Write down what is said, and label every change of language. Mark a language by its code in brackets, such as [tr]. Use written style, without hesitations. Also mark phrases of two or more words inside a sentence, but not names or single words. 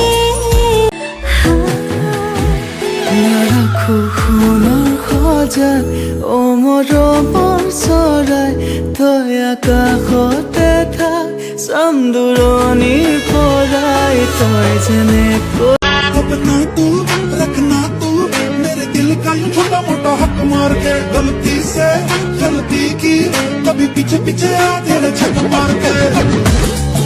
[as] নাৰাখো সোণৰ সজাত অমৰমৰ চৰাই তই আকাশতে থাক চাম দূৰণিৰ পৰাই তই যেনেকৈ [hi] अपना तू रखना तू मेरे दिल का यूं छोटा मोटा हक मार के गलती से गलती की कभी पीछे पीछे आ तेरे छक मार के